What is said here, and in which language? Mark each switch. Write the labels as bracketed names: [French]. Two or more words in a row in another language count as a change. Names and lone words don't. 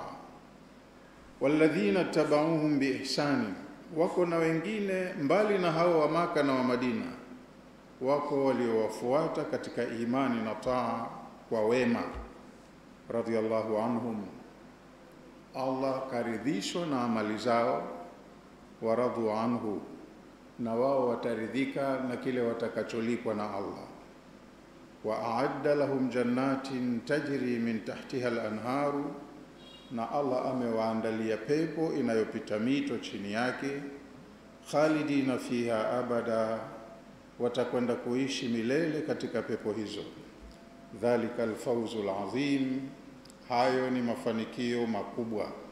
[Arabic] والذين اتبعوهم بإحسان, [Swahili] wako na wengine mbali na hao wa Maka na wa Madina, wako waliowafuata katika imani na taa kwa wema. [Arabic] رضي الله عنهم, [Swahili] Allah karidhishwa na amali zao. [Arabic] ورضوا عنه, [Swahili] na wao wataridhika na kile watakacholipwa na Allah. [Arabic] وأعد لهم جنات تجري من تحتها الأنهار, [Swahili] na Allah amewaandalia pepo inayopita mito chini yake, [Arabic] خالدين فيها أبدا, [Swahili] watakwenda kuishi milele katika pepo hizo. [Arabic] ذلك الفوز العظيم, [Swahili] hayo ni mafanikio makubwa.